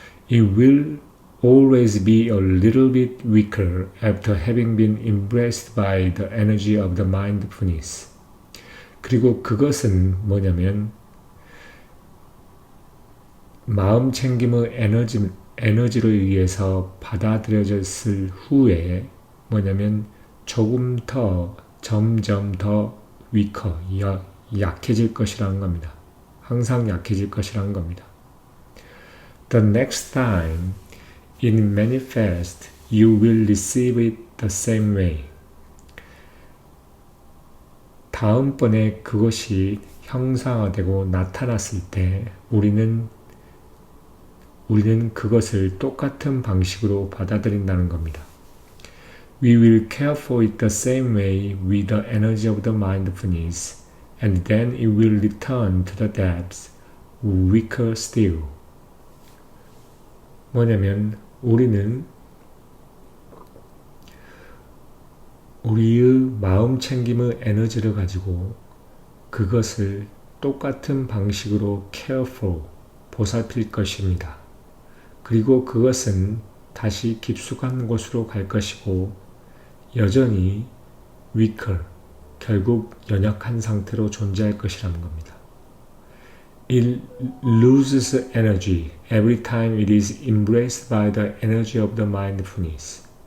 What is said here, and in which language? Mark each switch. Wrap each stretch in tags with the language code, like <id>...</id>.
<en>It will always be a little bit weaker after having been embraced by the energy of the mindfulness.</en> <ko>그리고 그것은 뭐냐면 마음 챙김의 에너지로 의해서 받아들여졌을 후에 뭐냐면 조금 더 점점 더 weaker, 약해질 것이라는 겁니다. 항상 약해질 것이라는 겁니다.</ko> <en>The next time it manifests, you will receive it the same way.</en> <ko>다음번에 그것이 형상화되고 나타났을 때 우리는 그것을 똑같은 방식으로 받아들인다는 겁니다.</ko> <en>We will care for it the same way with the energy of the mindfulness, and then it will return to the depths, weaker still.</en> <ko>뭐냐면 우리는 우리의 마음 챙김의 에너지를 가지고 그것을 똑같은 방식으로</ko> <en>care for,</en> <ko>보살필 것입니다. 그리고 그것은 다시 깊숙한 곳으로 갈 것이고 여전히 weaker, 결국 연약한 상태로 존재할 것이라는 겁니다.</ko> <en>It loses energy every time it is embraced by the energy of the mindfulness.</en>